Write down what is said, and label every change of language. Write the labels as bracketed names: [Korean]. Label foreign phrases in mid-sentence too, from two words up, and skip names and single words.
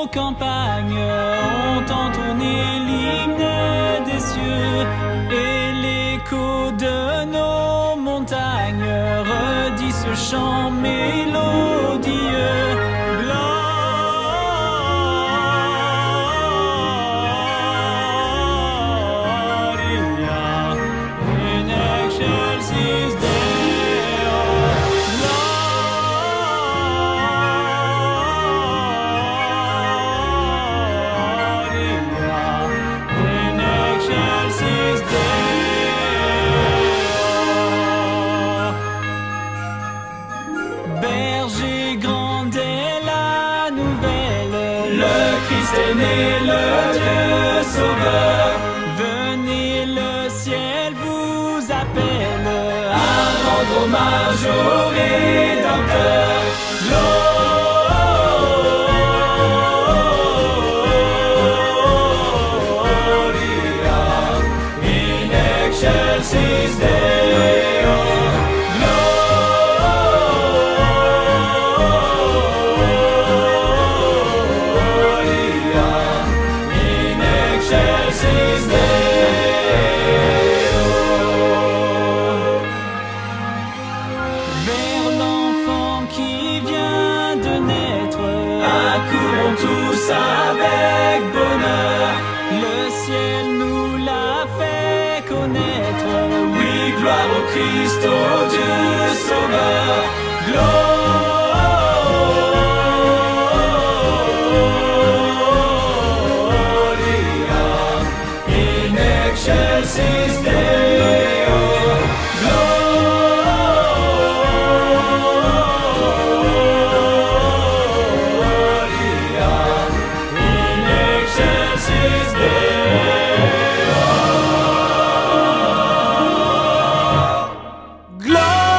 [French] campagnes ont entonné l'hymne des cieux et l'écho de nos montagnes redit ce chant mélodieux. [Latin] Gloria in excelsis Deo. In excelsis Deo. [French] Berger grande est la nouvelle, le Christ est né, le Dieu sauveur. Venez, le ciel vous appelle à rendre hommage au Rédempteur. [Latin] Gloria in excelsis Deo. Gloria in excelsis Deo. [French] Vers l'enfant qui vient de naître, accourons tous avec bonheur. Le ciel nous l'a fait connaître. Oui, gloire au Christ, au Dieu sauveur. [Latin] Gloria in excelsis Deo. Gloria in excelsis Deo.